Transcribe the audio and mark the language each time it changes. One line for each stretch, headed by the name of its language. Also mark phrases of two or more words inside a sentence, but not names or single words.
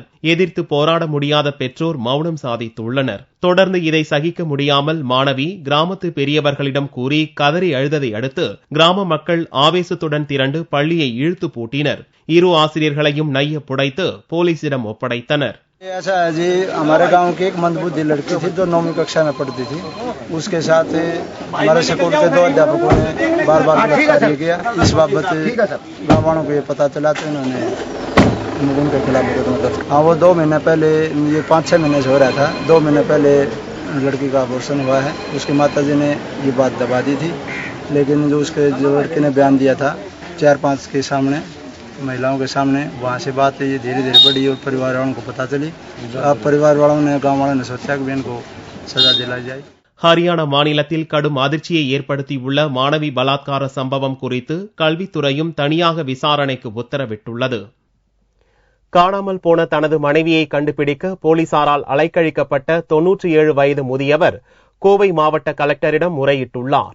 Tamil: எதிர்த்து போராட முடியாத பெற்றோர் மௌனம் சாதித்துள்ளனர். தொடர்ந்து இதை சகிக்க முடியாமல் மாணவி கிராமத்து பெரியவர்களிடம் கூறி கதறி அழுததை அடுத்து கிராம மக்கள் ஆவேசத்துடன் திரண்டு பள்ளியை இழுத்து பூட்டினர். 2 ஆசிரியர்களையும் நைய புடைத்து போலீசிடம் ஒப்படைத்தனர்.
Hindi: ऐसा है जी, हमारे गांव की एक मंदबुद्धि लड़की थी जो 9वीं कक्षा में पढ़ती थी. उसके साथ हमारे स्कूल के 2 अध्यापकों ने बार-बार बलात्कार किया. इस बाबत गांव वालों को ये पता चला तो उन्होंने उनके खिलाफ मुकदमा दर्ज। हाँ, वो 2 महीने पहले, ये 5-6 महीने से हो रहा था। 2 महीने पहले लड़की का अबॉर्शन हुआ है। उसकी माताजी ने ये बात दबा दी थी, लेकिन जो लड़के ने बयान दिया था 4-5 के सामने, महिलाओं के सामने, वहाँ से बात ये धीरे धीरे बढ़ी और परिवार वालों को पता चली। अब परिवार वालों ने, गाँव वालों ने सोचा कि इनको सजा दिलाई जाए।
Tamil: ஹரியானா மாநிலத்தில் கடும் அதிர்ச்சியை ஏற்படுத்தியுள்ள மாணவி பலாத்கார சம்பவம் குறித்து கல்வித்துறையும் தனியாக விசாரணைக்கு உத்தரவிட்டுள்ளது. காணாமல் போன தனது மனைவியை கண்டுபிடிக்க போலீசாரால் அலைக்கழிக்கப்பட்ட 97 வயது முதியவர் கோவை மாவட்ட கலெக்டரிடம் முறையிட்டுள்ளார்.